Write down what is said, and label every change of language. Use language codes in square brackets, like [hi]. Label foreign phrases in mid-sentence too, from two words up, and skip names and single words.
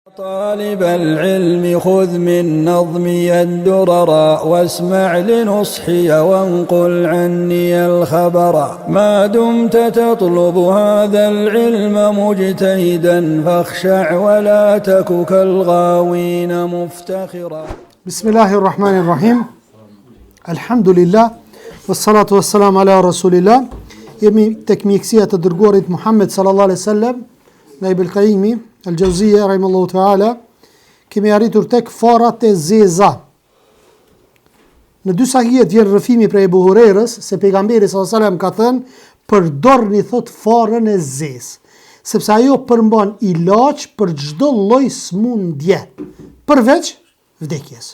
[ar] طالب العلم خذ من نظمي الدرر واسمع لنصحي وانقل عني الخبر ما دمت تطلب هذا العلم مجتهدا فاخشع ولا تك كالغاوين مفتخرا. بسم الله الرحمن الرحيم. الحمد لله والصلاة والسلام على رسول الله. [sq] Jemi tek mjekësia të dërguarit Muhammed [ar] صلى الله عليه وسلم, [sq] nga Ibn Qayyimi al-Jauziyja [ar] رحمه الله تعالى. [sq] Kemi arritur tek farat e zeza. Në dy sahihet vjen rrëfimi prej Abu Hurairës se pejgamberi [ar] صلى الله عليه وسلم [sq] ka thënë përdorni thot farën e zezë, sepse ajo përmban ilaç për çdo lloj smundje, përveç vdekjes.